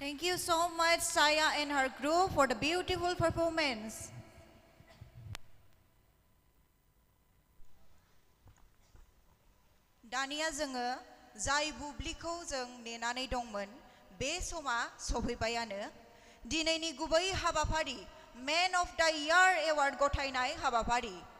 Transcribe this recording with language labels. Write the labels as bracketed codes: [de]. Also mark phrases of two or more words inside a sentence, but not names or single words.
[en] you so much, Saya and her group, for the beautiful performance. [brx] दानिया जोङो जाय बुब्लिखौ जों नेनानै दंमोन बे समा सफैबायानो दिनैनि गुबै हाबाफारि मेन अफ द इयार एवार्ड गथायनाय हाबाफारि